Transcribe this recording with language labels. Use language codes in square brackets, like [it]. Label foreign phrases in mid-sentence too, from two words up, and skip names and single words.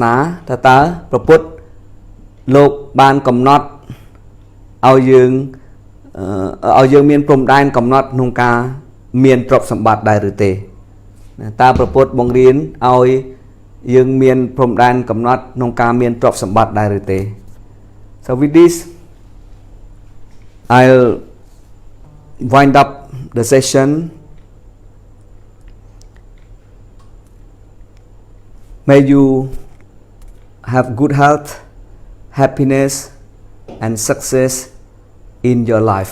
[km] នាតើព្រះពុទ្ធលោកបានកំណត់ឲ្យយើងមានព្រំដែនកំណត់ក្នុងការមានទ្រព្យសម្បត្តិដែរឬទេតើព្រះពុទ្ធបង្រៀនឲ្យយើងមានព្រំដែនកំណត់ក្នុងការមានទ្រព្យសម្បត្តិដែរឬទេ [en] So with this I'll wind up the session. May you have good health, happiness and success in your life.